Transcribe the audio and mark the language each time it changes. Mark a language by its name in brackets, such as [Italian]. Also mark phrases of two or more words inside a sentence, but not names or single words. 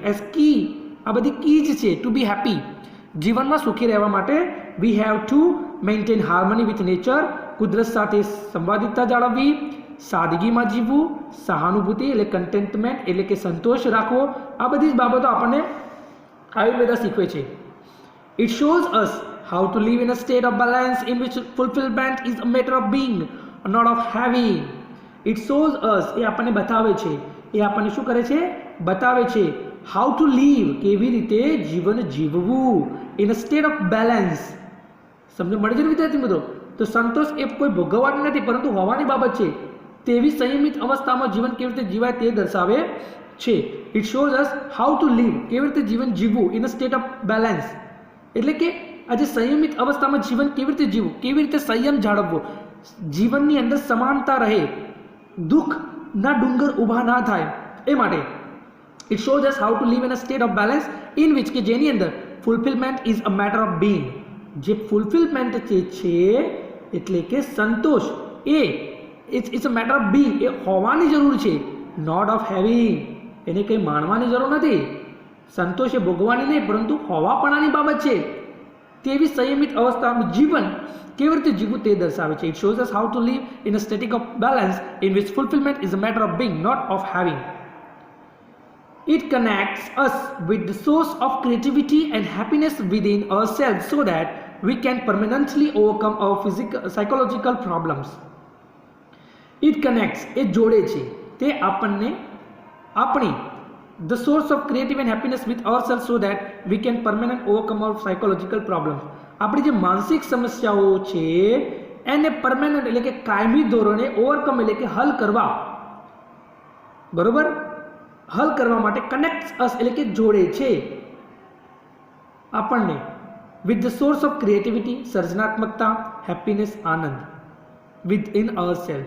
[English] as key, [Gujarati] આ બધી કી જ છે [English] to be happy. [Gujarati] જીવનમાં સુખી રહેવા માટે [English] we have to maintain harmony with nature, [Gujarati] કુદરત સાથે સંવાદિતતા જાળવવી, સાદગીમાં જીવવું, સહાનુભૂતિ એટલે કન્ટેન્ટમેન્ટ એટલે કે સંતોષ રાખવો. આ બધી જ બાબતો આપણને આયુર્વેદ શીખવે છે. [English] It shows us how to live in a state of balance in which fulfillment is a matter of being, not of having. It shows us, [Gujarati] એ આપણને બતાવે છે, એ આપણને શું કરે છે, બતાવે છે [English] how to live, [Gujarati] કેવી રીતે જીવન જીવવું, [English] in a state of balance. [Gujarati] સમજ મળી છે વિદ્યાર્થી મિત્રો? તો સંતોષ એ કોઈ ભોગવવાની નથી પરંતુ હોવાની બાબત છે. તેવી સંયમિત અવસ્થામાં જીવન કેવી રીતે જીવાય તે દર્શાવે છે. [English] It shows us how to live, [Gujarati] કેવી રીતે જીવન જીવવું, [English] in a state of balance. [Gujarati] એટલે કે આજે સંયમિત અવસ્થામાં જીવન કેવી રીતે જીવવું, કેવી રીતે સંયમ જાળવવો, જીવનની અંદર સમાનતા રહે, દુઃખના ડુંગર ઊભા ના થાય એ માટે. [English] It shows us how to live in a state of balance in which, [Gujarati] કે જેની અંદર [English] fulfillment is a matter of being. [Gujarati] જે ફુલફિલમેન્ટ છે એટલે કે સંતોષ એ [English] it's a matter of being, [Gujarati] એ હોવાની જરૂર છે, [English] not of having. [Gujarati] એને કંઈ માણવાની જરૂર નથી. સંતોષ એ ભોગવાની નહીં પરંતુ હોવાપણાની બાબત છે. તેવી સંયમિત અવસ્થામાં જીવન કેવી રીતે જીવવું તે દર્શાવે છે. [English] It shows us how to live in a static of balance in which fulfillment is a matter of being, not of having. It connects us with the source of creativity and happiness within ourselves so that we can permanently overcome our psychological problems. It connects, [Gujarati] એ જોડે છે, તે આપણને આપણી [English] the source of creative and happiness with ourselves so that we can permanently overcome our psychological problems. [Gujarati] આપણી જે માનસિક સમસ્યાઓ છે એને પરમેનન્ટ એટલે કે કાયમી ધોરણે ઓવરકમ એટલે કે હલ કરવા, બરોબર, હલ કરવા માટે [English] connects us [Gujarati] એટલે કે જોડે છે આપણને [English] with the source of creativity, [Gujarati] સર્જનાત્મકતા, હેપીનેસ, આનંદ [English] with in our selves.